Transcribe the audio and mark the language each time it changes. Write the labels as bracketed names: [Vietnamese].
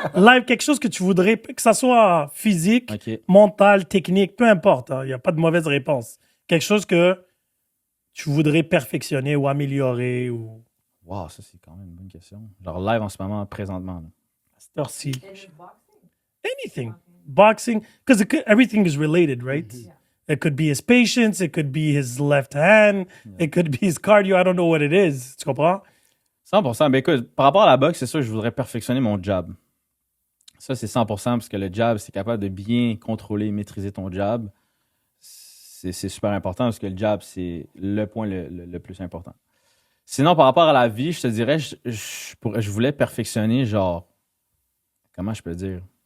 [French] Live, quelque chose que tu voudrais, que ça soit physique, OK. mental, technique, peu importe. Il n'y a pas de mauvaise réponse. Quelque chose que tu voudrais perfectionner ou améliorer ou. Wow, ça, c'est quand même une bonne question. Genre live en ce moment, présentement. Là. À cette heure-ci. [English] And it's boxing. Anything. Boxing. Because everything is related, right? It could be his patience, it could be his left hand, it could be his cardio. I don't know what it is. [French] Tu comprends? 100%. Ben écoute, par rapport à la boxe, c'est sûr que je voudrais perfectionner mon jab. Ça, c'est 100% parce que le jab, c'est capable de bien contrôler, maîtriser ton jab. C'est super important parce que le jab, c'est le point le plus important. Sinon, par rapport à la vie, je te dirais, je voulais perfectionner, genre, comment je peux dire?